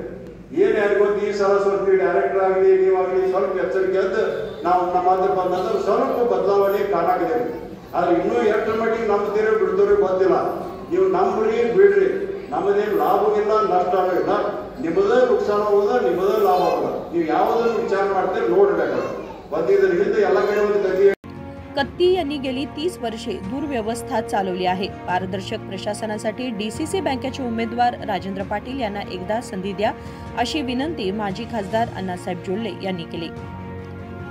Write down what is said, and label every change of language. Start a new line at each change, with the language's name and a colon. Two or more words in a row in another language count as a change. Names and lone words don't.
Kannada: ಏನ್ ಯಾರಿಗೊತ್ತು ಈ ಸಲ ಸ್ವಲ್ಪ ಡೈರೆಕ್ಟರ್ ಆಗಲಿ ನೀವಾಗಲಿ ಸ್ವಲ್ಪ ಎಚ್ಚರಿಕೆ ಅಂತ ನಾವು ನಮ್ಮ ಹತ್ರ ಬಂದಂದ್ರೆ ಸ್ವಲ್ಪ ಬದಲಾವಣೆ ಕಾಣಾಗಿದೆ। ಆದ್ರೆ ಇನ್ನೂ ಎಷ್ಟು ಮಟ್ಟಿಗೆ ನಂಬ್ತೀರಿ ಬಿಡ್ತೀರಿ ಗೊತ್ತಿಲ್ಲ। ನೀವು ನಂಬ್ರಿ ಬಿಡ್ರಿ, ನಮ್ಮದೇನು ಲಾಭವಿಲ್ಲ ನಷ್ಟ ಆಗೋದಿಲ್ಲ, ನಿಮ್ಮದೇ ನುಕ್ಸಾನ ಹೋದ ನಿಮ್ಮದೇ ಲಾಭ ಆಗೋದ, ನೀವು ಯಾವುದನ್ನು ವಿಚಾರ ಮಾಡ್ತೀರಿ ನೋಡ್ಬೇಕು। बंदीदर हिंद याला कडे गती।
Marathi: कत्ती यांनी गेली 30 वर्षे दुर्व्यवस्था चालवली आहे। पारदर्शक प्रशासनासाठी डीसीसी बँकेचे उमेदवार राजेंद्र पाटील यांना एकदा संधी द्या अशी विनंती माजी खासदार अण्णासाहेब जोल्ले यांनी केली।